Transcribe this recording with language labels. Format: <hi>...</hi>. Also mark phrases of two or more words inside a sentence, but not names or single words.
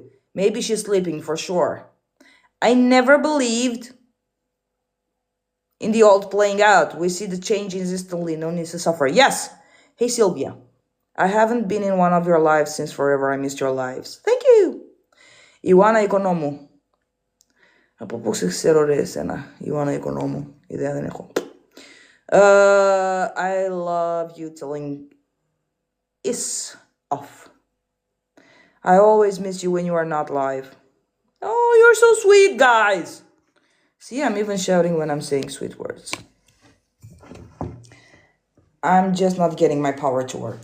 <en>Maybe she's sleeping for sure. I never believed in the old playing out. We see the change instantly, no need to suffer. Yes. Hey, Sylvia. I haven't been in one of your lives since forever. I missed your lives. Thank you. Ioana Economu.</en> <el>Από σε ξέρω ρε εσένα, Ιωάννα Οικονόμου, ιδέα δεν έχω.</el> <en>I love you telling is off. I always miss you when you are not live. Oh, you're so sweet, guys. See, I'm even shouting when I'm saying sweet words. I'm just not getting my power to work.</en>